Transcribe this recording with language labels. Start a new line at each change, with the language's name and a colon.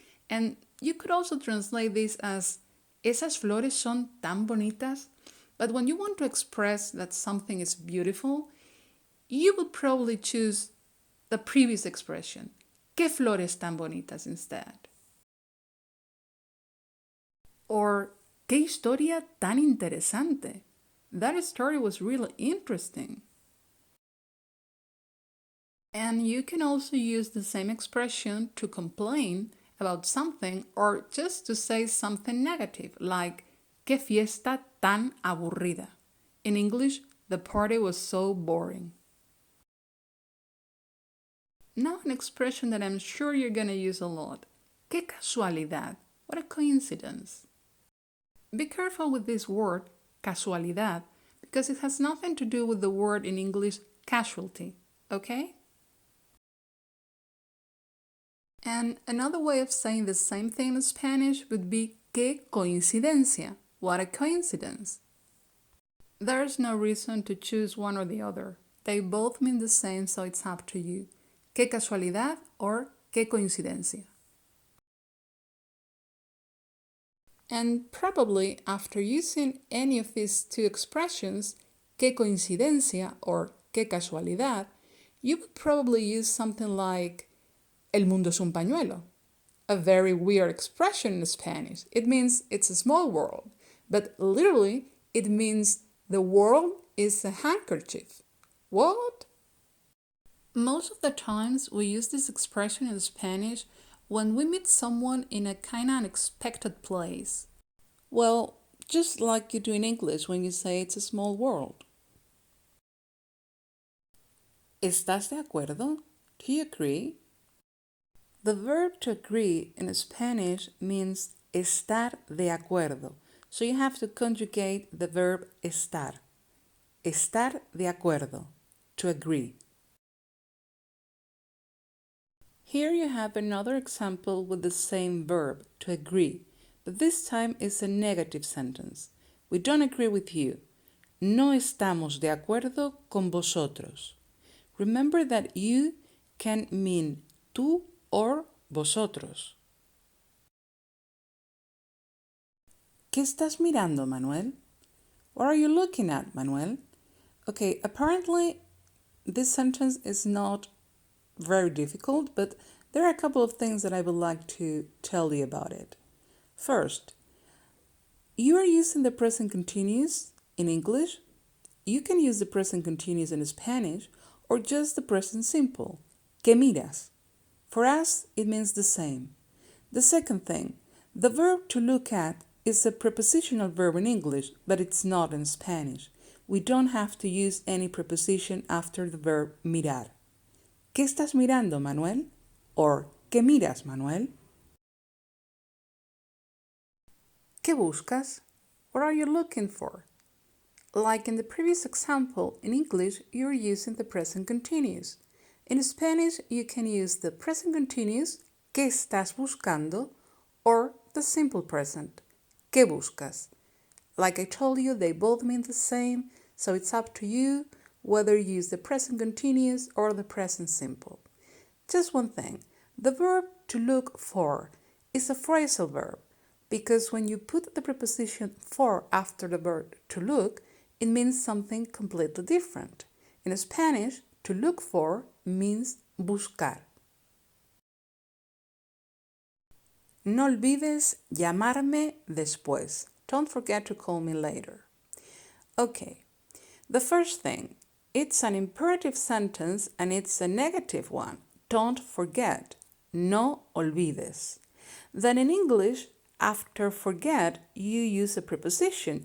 English: And you could also translate this as
Spanish: esas flores son tan bonitas.
English: But when you want to express that something is beautiful, you would probably choose the previous expression,
Spanish: qué flores tan bonitas
English: instead.
Spanish: Or qué historia tan interesante.
English: That story was really interesting. And you can also use the same expression to complain about something or just to say something negative, like
Spanish: qué fiesta tan aburrida.
English: In English, the party was so boring. Now an expression that I'm sure you're going to use a lot.
Spanish: Qué casualidad.
English: What a coincidence. Be careful with this word, casualidad, because it has nothing to do with the word in English casualty, okay? And another way of saying the same thing in Spanish would be
Spanish: qué coincidencia.
English: What a coincidence. There's no reason to choose one or the other. They both mean the same, so it's up to you.
Spanish: Qué casualidad or qué coincidencia.
English: And probably after using any of these two expressions,
Spanish: qué coincidencia or qué casualidad,
English: you would probably use something like
Spanish: el mundo es un pañuelo.
English: A very weird expression in Spanish. It means it's a small world, but literally it means the world is a handkerchief. What? Most of the times we use this expression in Spanish when we meet someone in a kind of unexpected place. Well, just like you do in English when you say it's a small world.
Spanish: ¿Estás de acuerdo?
English: Do you agree? The verb to agree in Spanish means estar de acuerdo. So you have to conjugate the verb estar. Estar de acuerdo, to agree. Here you have another example with the same verb, to agree, but this time it's a negative sentence. We don't agree with you.
Spanish: No estamos de acuerdo con vosotros.
English: Remember that you can mean tú or vosotros.
Spanish: ¿Qué estás mirando, Manuel?
English: What are you looking at, Manuel? Okay, apparently this sentence is not very difficult, but there are a couple of things that I would like to tell you about it. First, you are using the present continuous in English. You can use the present continuous in Spanish or just the present simple,
Spanish: que miras.
English: For us, it means the same. The second thing, the verb to look at is a prepositional verb in English, but it's not in Spanish. We don't have to use any preposition after the verb mirar.
Spanish: ¿Qué estás mirando, Manuel? Or, ¿qué miras, Manuel? ¿Qué buscas?
English: What are you looking for? Like in the previous example, in English, you're using the present continuous. In Spanish, you can use the present continuous,
Spanish: ¿qué estás buscando?
English: Or the simple present,
Spanish: ¿qué buscas?
English: Like I told you, they both mean the same, so it's up to you whether you use the present continuous or the present simple. Just one thing, the verb to look for is a phrasal verb because when you put the preposition for after the verb to look, it means something completely different. In Spanish, to look for means buscar.
Spanish: No olvides llamarme después.
English: Don't forget to call me later. Okay, the first thing, it's an imperative sentence and it's a negative one. Don't forget.
Spanish: No olvides.
English: Then in English, after forget, you use a preposition.